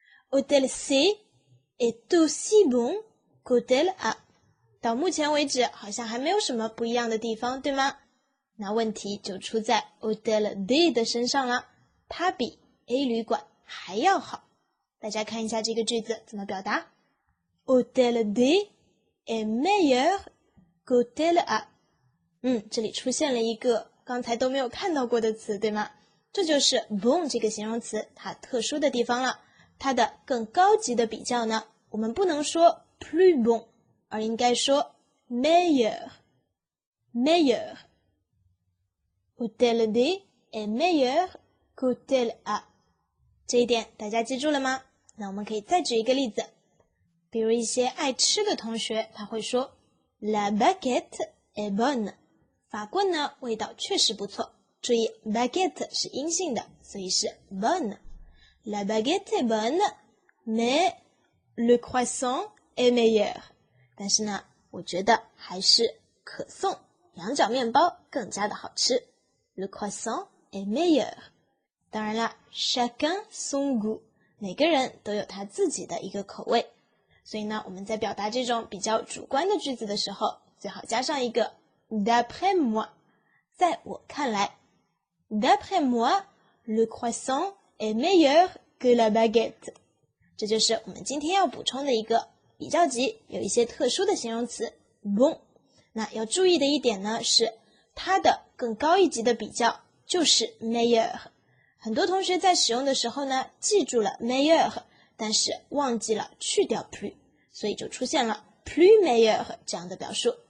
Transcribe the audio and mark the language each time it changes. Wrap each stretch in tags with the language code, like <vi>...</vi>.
<fr>Hôtel C est aussi bon qu'hôtel A。</fr> <zh>到目前为止好像还没有什么不一样的地方，对吗？那问题就出在 hôtel D 的身上了，它比 A 旅馆还要好。大家看一下这个句子怎么表达。</zh> <fr>Hôtel D est meilleur qu'hôtel A。</fr> <zh>这里出现了一个刚才都没有看到过的词，对吗？这就是 bon 这个形容词它特殊的地方了。它的更高级的比较呢，我们不能说</zh> <fr>plus bon，</fr> <zh>而应该说 meilleur。</zh> <fr>Hôtel D est meilleur qu'hôtel A。</fr> <zh>这一点大家记住了吗？那我们可以再举一个例子，比如一些爱吃的同学，他会说</zh> <fr>La baguette est bonne。</fr> <zh>法棍呢，味道确实不错。注意 baguette 是阴性的，所以是 bonne。</zh> <fr>La baguette est bonne, mais le croissant est meilleur。</fr> <zh>但是呢，我觉得还是可颂羊角面包更加的好吃。</zh> <fr>Le croissant est meilleur。</fr> <zh>当然了</zh> <fr>chacun son goût，</fr> <zh>每个人都有他自己的一个口味，所以呢，我们在表达这种比较主观的句子的时候，最好加上一个</zh> <fr>d'après moi，</fr> <zh>在我看来。</zh> <fr>D'après moi, le croissant est meilleur que la baguette。</fr> <zh>这就是我们今天要补充的一个比较级，有一些特殊的形容词 bon。那要注意的一点呢，是它的更高一级的比较就是 meilleur。很多同学在使用的时候呢，记住了 meilleur， 但是忘记了去掉 plus， 所以就出现了</zh> <fr>plus meilleur</fr> <zh>这样的表述。</zh>